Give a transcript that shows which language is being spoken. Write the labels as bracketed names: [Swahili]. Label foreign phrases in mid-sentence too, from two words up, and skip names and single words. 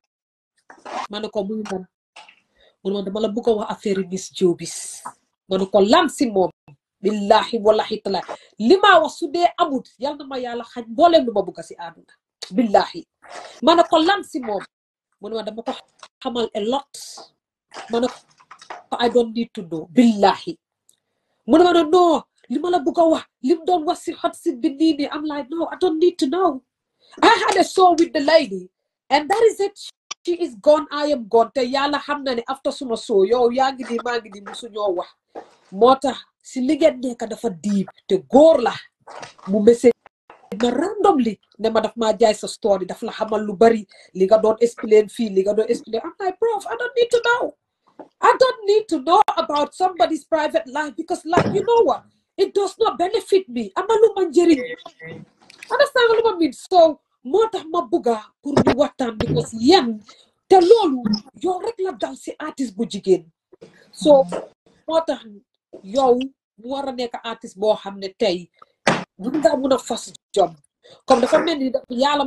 [Wolof] ma ne ko muy man mu ne ma dama la bugg a wax affaire Miss Jobis ma ne ko lan si moom billahi wallahi taala li ma wax su dee amut yal na ma yàlla xaj mbooleem lu ma bugg si àdduna billahi ma ne ko lan si moom mu ne ma dama ko xamal [English] a lot [Wolof] ma ne ko [English] I don't need to know [Wolof] billahi mu ne ma ne non li ma la bugg a wax lim doon wax si [English] hot seat [Wolof] bi nii nii [English] I'm like no I don't need to know I had a show with the lady and that is it she is gone I am gone [Wolof] te yàlla xam na ne after suma show yow yaa ngi nii maa ngi nii musu ñoo wax moo tax si li ngeen nekk dafa diib te góor la mu message ma randomly ne ma daf maa jaay sa story daf la xamal lu bari li nga doon explain fii li nga doon explain [English] I'm like prof I don't need to know I don't need to know about somebody's private life because like you know what it does not benefit me [Wolof] amalu ma njëriñ understand lu ma mean so moo tax ma bugga pour ñu waxtaan because yéen te loolu yow rek la dal si artiste bu jigéen so moo tax yow mu war a nekk artiste boo xam ne tey mun nga mun a fas jom comme dafa mel ni yàlla